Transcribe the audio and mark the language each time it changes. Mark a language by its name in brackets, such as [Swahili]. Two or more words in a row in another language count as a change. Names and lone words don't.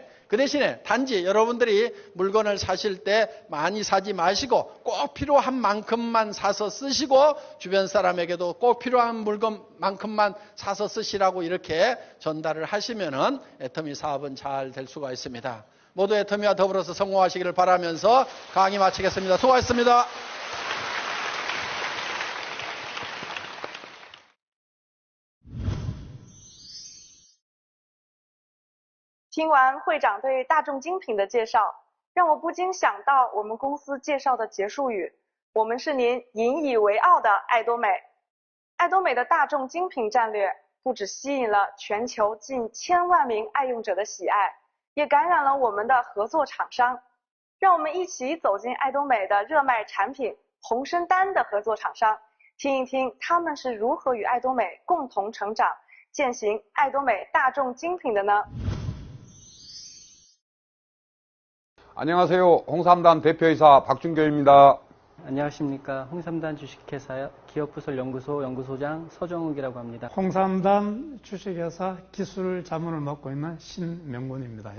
[Korean] 그 대신에 단지 여러분들이 물건을 사실 때 많이 사지 마시고 꼭 필요한 만큼만 사서 쓰시고, 주변 사람에게도 꼭 필요한 물건만큼만 사서 쓰시라고 이렇게 전달을 하시면은 애터미 사업은 잘 될 수가 있습니다. 모두 애터미와 더불어서 성공하시기를 바라면서 강의 마치겠습니다. 수고하셨습니다. [Chinese] 听完会长对大众精品的介绍，让我不禁想到我们公司介绍的结束语：我们是您引以为傲的爱多美。爱多美的大众精品战略不只吸引了全球近1000万名爱用者的喜爱，也感染了我们的合作厂商。让我们一起走进爱多美的热卖产品红参丹的合作厂商， 听一听他们是如何与爱多美共同成长，践行爱多美大众精品的呢？ [Korean] 안녕하세요. 홍삼단 대표이사 박준교입니다. 안녕하십니까. 홍삼단 주식회사 기업부설연구소 연구소장 서정욱이라고 합니다. 홍삼단 주식회사 기술 자문을 맡고 있는 신명곤입니다.